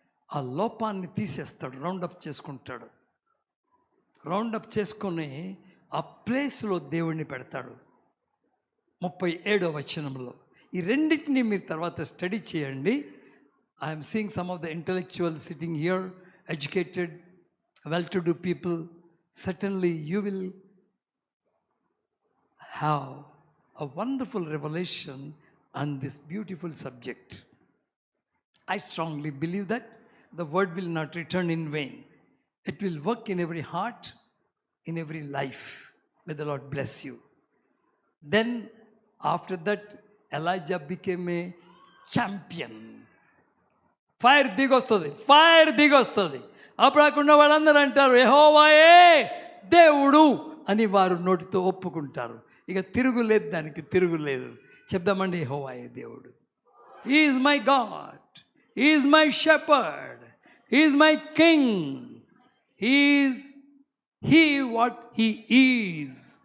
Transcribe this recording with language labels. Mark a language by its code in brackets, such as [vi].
[te] ఆ లోపాన్ని తీసేస్తాడు, రౌండప్ చేసుకుంటాడు. రౌండప్ చేసుకొని ఆ ప్లేస్లో దేవుడిని పెడతాడు. 37వ వచనంలో. ఈ రెండింటినీ మీరు తర్వాత స్టడీ చేయండి. [en] I'm seeing some of the intellectual sitting here, educated, well to do people. Certainly you will have a wonderful revelation on this beautiful subject. I strongly believe that the word will not return in vain. It will work in every heart, in every life. May the Lord bless you. Then after that Elijah became a champion. [te] Fire దిగొస్తుంది, fire దిగొస్తుంది. అప్పుడు అక్కడ వాళ్ళందరూ అంటారు యెహోవాయే దేవుడు అని వారు నోటితో ఒప్పుకుంటారు. ఇక తిరుగులేదు, దానికి తిరుగులేదు. చెప్దామండి, యెహోవాయే దేవుడు. [en] He is my God, he is my shepherd, he is my king, he is he what he is.